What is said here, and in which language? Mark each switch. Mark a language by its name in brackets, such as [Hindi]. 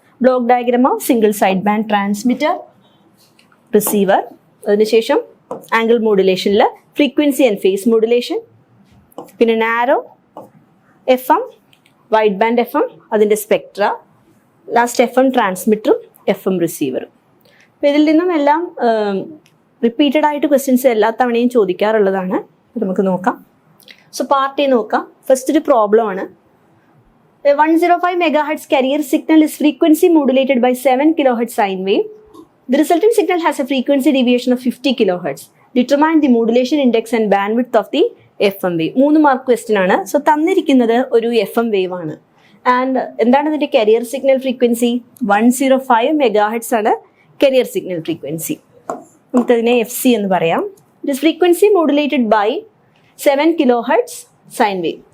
[Malayalam] Block diagram of single side band transmitter, receiver, അതിനുശേഷം angle മോഡുലേഷനിൽ frequency and face modulation, പിന്നെ narrow FM, wide band FM, അതിൻ്റെ Spectra, last FM ട്രാൻസ്മിറ്ററും FM റിസീവറും. അപ്പോൾ ഇതിൽ നിന്നും എല്ലാം repeated ആയിട്ട് ക്വസ്റ്റ്യൻസ് എല്ലാ തവണയും ചോദിക്കാറുള്ളതാണ്. നമുക്ക് നോക്കാം. സോ പാർട്ട് എ നോക്കാം. ഫസ്റ്റ് ഒരു പ്രോബ്ലം ആണ്. [English] 105 MHz carrier signal is frequency modulated by 7 kHz sine wave. The resulting signal has a frequency deviation of 50 kHz. Determine the modulation index and bandwidth of the FM wave. [Malayalam] 3 mark question ആണ്. So തന്നിരിക്കുന്നത് ഒരു FM wave ആണ്. And എന്താണ് ഇതിൻ്റെ career signal frequency? 105 MHz ആണ് career signal frequency. നമുക്കതിനെ FC എന്ന് പറയാം. [English] It is frequency modulated by 7 kHz sine wave.